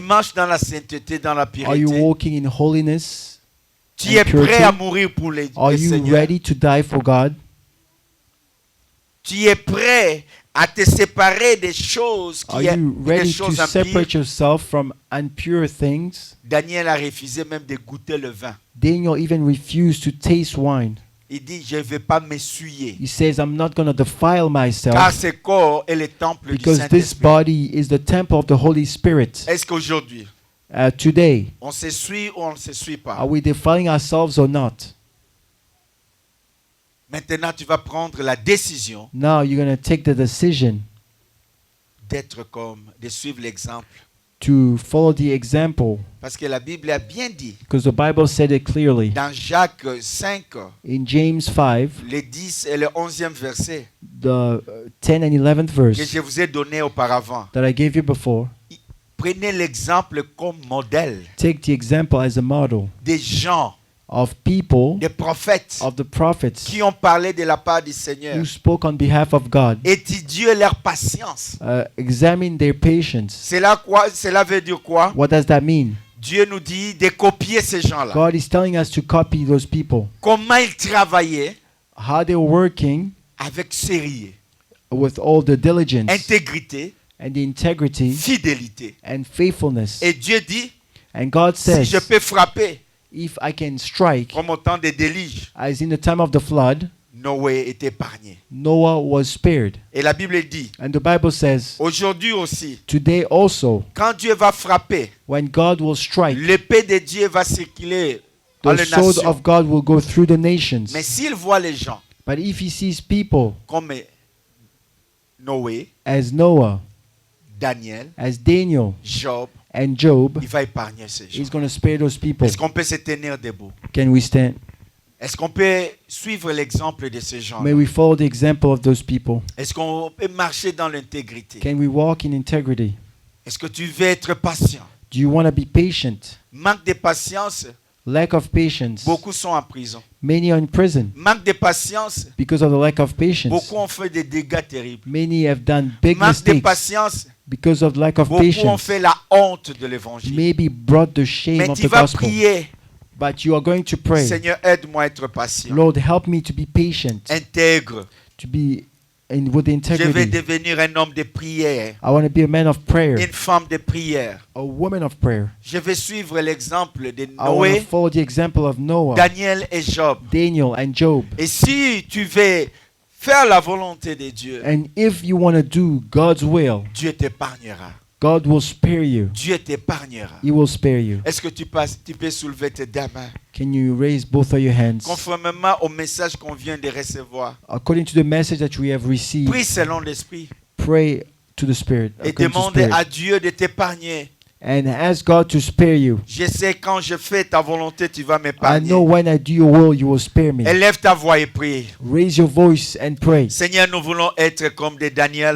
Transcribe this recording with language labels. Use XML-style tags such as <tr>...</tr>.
<fr>marches dans la sainteté, dans la</fr> <en>Are you</en> <fr>pureté?</fr> <en>walking in holiness?</en> <fr>Tu es</fr> <en>and purity?</en> <fr>prêt à mourir pour le</fr> <en>Are you</en> <fr>Seigneur?</fr> <en>ready to die for God?</en> <fr>Tu es prêt à te séparer des choses</fr> <en>Are</en> <fr>qui</fr> <en>you</en> <fr>des</fr> <en>ready to</en> <fr>choses impures?</fr> <en>separate yourself from impure things?</en> <fr>Daniel a refusé même de goûter le vin.</fr> <en>Daniel even refused to taste wine.</en> <fr>Il dit, je ne vais pas m'essuyer.</fr> <en>He says, I'm not going to defile</en> <fr>Car</fr> <en>myself</en> <fr>ce corps est le temple du</fr> <en>because this</en> <fr>Saint-Esprit.</fr> <en>body is the temple of the Holy Spirit.</en> <fr>Est-ce qu'aujourd'hui,</fr> <en>Today,</en> <fr>on s'essuie ou on ne s'essuie pas?</fr> <en>are we defiling ourselves or not?</en> <fr>Maintenant, tu vas prendre la décision</fr> <en>Now you're going to take the decision</en> <fr>de suivre l'exemple.</fr> <en>to follow the example</en> <fr>Parce que la Bible a bien dit,</fr> <en>because the Bible said it clearly.</en> <fr>dans Jacques 5,</fr> <en>In James 5,</en> <fr>les 10 et le 11e verset,</fr> <en>the 10 and 11th</en> <fr>que</fr> <en>verse</en> <fr>je vous ai donné auparavant.</fr> <en>that I gave you before,</en> <fr>Prenez l'exemple comme modèle</fr> <en>take the example as a model</en> <fr>des gens,</fr> <en>of people,</en> <fr>des prophètes</fr> <en>of the prophets</en> <fr>qui ont parlé de la part du Seigneur.</fr> <en>who spoke on behalf of God.</en> <fr>Étudiez leur patience.</fr> <en>Examine their patience.</en> <fr>Cela veut dire quoi?</fr> <en>What does that mean?</en> <fr>Dieu nous dit de copier ces gens-là.</fr> <en>God is telling us to copy those people.</en> <fr>Comment ils travaillaient</fr> <en>How they're working</en> <fr>avec sérieux,</fr> <en>with all the diligence</en> <fr>intégrité,</fr> <en>and the integrity</en> <fr>fidélité.</fr> <en>and faithfulness.</en> <fr>Et Dieu dit,</fr> <en>And God</en> <fr>si</fr> <en>says,</en> <fr>je peux frapper,</fr> <en>if I can strike,</en> <fr>comme au temps des déluges,</fr> <en>as in the time of the flood,</en> <fr>Noé est épargné.</fr> <en>Noah was spared.</en> <fr>Et la Bible dit,</fr> <en>And the Bible says,</en> <fr>aujourd'hui aussi,</fr> <en>today also,</en> <fr>quand Dieu va frapper,</fr> <en>when God will strike,</en> <fr>l'épée de Dieu va circuler dans</fr> <en>the</en> <fr>les</fr> <en>sword</en> <fr>nations.</fr> <en>of God will go through the nations.</en> <fr>Mais s'il voit les gens</fr> <en>But if he sees people</en> <fr>comme Noé,</fr> <en>as Noah,</en> <fr>Daniel,</fr> <en>as Daniel,</en> <fr>Job,</fr> <en>and Job,</en> <fr>il va épargner ces gens.</fr> <en>he's going to spare those people.</en> <fr>Est-ce qu'on peut se tenir debout?</fr> <en>Can we stand?</en> <fr>Est-ce qu'on peut suivre l'exemple de ces gens?</fr> <en>May we follow the example of those people.</en> <fr>Est-ce qu'on peut marcher dans l'intégrité?</fr> <en>Can we walk in integrity?</en> <fr>Est-ce que tu veux être patient?</fr> <en>Do you want to be patient?</en> <fr>Manque de patience,</fr> <en>Lack of patience.</en> <fr>beaucoup sont en prison.</fr> <en>Many are in prison</en> <fr>Manque de patience,</fr> <en>because of the lack of patience.</en> <fr>beaucoup ont fait des dégâts terribles.</fr> <en>Many have done big</en> <fr>Manque de</fr> <en>mistakes</en> <fr>patience,</fr> <en>because of lack of</en> <fr>beaucoup ont</fr> <en>patience.</en> <fr>fait la honte de l'évangile.</fr> <en>Maybe brought the shame</en> <fr>Mais</fr> <en>of</en> <fr>tu</fr> <en>the</en> <fr>vas</fr> <en>gospel.</en> <fr>prier.</fr> <en>But you are going to pray.</en> <fr>Seigneur, aide-moi à être patient.</fr> <en>Lord, help me to be patient,</en> <fr>Intègre.</fr> <en>to be with</en> <fr>Je vais</fr> <en>integrity.</en> <fr>devenir un homme de prière,</fr> <en>I want to be a man of prayer,</en> <fr>une femme de prière.</fr> <en>a woman of prayer.</en> <fr>Je vais suivre l'exemple de</fr> <en>I want to</en> <fr>Noé,</fr> <en>follow the example of Noah,</en> <fr>Daniel et Job.</fr> <en>Daniel, and Job.</en> <fr>Et si tu veux faire la volonté de Dieu,</fr> <en>And if you want to do God's will,</en> <fr>Dieu t'épargnera.</fr> <en>God will spare you.</en> <fr>Dieu t'épargnera.</fr> <en>He will spare you.</en> <fr>Est-ce que tu peux soulever tes deux mains?</fr> <en>Can you raise both of your hands?</en> <fr>Conformément au message qu'on vient de recevoir,</fr> <en>According to the message that we have received,</en> <fr>prie selon l'Esprit</fr> <en>pray to the Spirit.</en> <fr>et</fr> <en>according to</en> <fr>demande</fr> <en>Spirit.</en> <fr>à Dieu de t'épargner.</fr> <en>And ask God to spare you.</en> <fr>Je sais quand je fais ta volonté, tu vas</fr> <en>I</en> <fr>m'épargner.</fr> <en>know when I do your will, you will spare me.</en> <fr>Élève ta voix et prie.</fr> <en>Raise your voice and pray.</en> <fr>Seigneur, nous voulons être comme des Daniel</fr>